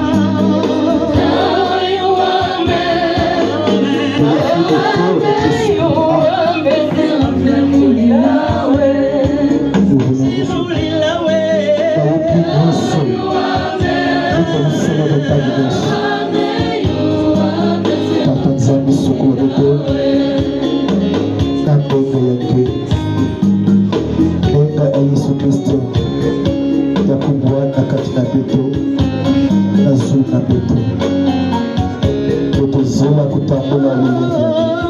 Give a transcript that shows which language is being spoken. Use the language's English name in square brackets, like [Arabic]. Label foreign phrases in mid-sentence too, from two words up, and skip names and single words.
[French] Purifie nos corps, notre esprit. Nous venons Jésus. Par le plus grand sang, nous commençons dans ta grâce. [Kituba (Democratic Republic of Congo)] Tata Nzambe socorro na bongo yake. Nenga ya Yesu Kristo ya kubwana kati na beto na zulu na beto. Totozola kutambula ulevi yake.